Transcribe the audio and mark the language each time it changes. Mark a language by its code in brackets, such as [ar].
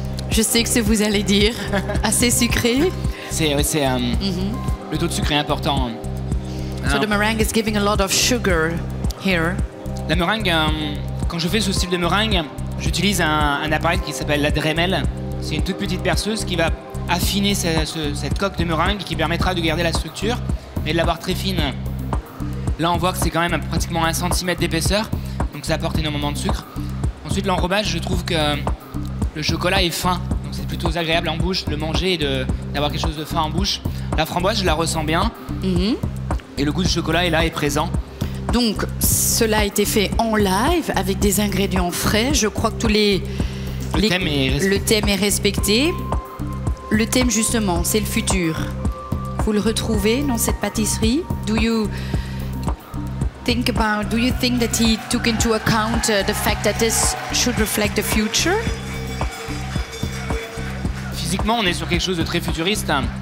[fr] Je sais que ce que vous allez dire. Assez sucré. Le taux de sucre est important. [en] So the meringue is giving a lot of sugar here. [fr] La meringue, quand je fais ce style de meringue, j'utilise un appareil qui s'appelle la Dremel. C'est une toute petite perceuse qui va affiner cette coque de meringue qui permettra de garder la structure mais de l'avoir très fine. Là, on voit que c'est quand même pratiquement 1 cm d'épaisseur, donc ça apporte énormément de sucre. Ensuite, l'enrobage, je trouve que le chocolat est fin, donc c'est plutôt agréable en bouche de le manger et d'avoir quelque chose de fin en bouche. La framboise, je la ressens bien, et le goût du chocolat est là, est présent. Donc, cela a été fait en live avec des ingrédients frais. Je crois que le thème est respecté. Le thème, justement, c'est le futur. Vous le retrouvez dans cette pâtisserie? [en] Do you think that he took into account the fact that this should reflect the future? [fr] Physiquement, on est sur quelque chose de très futuriste.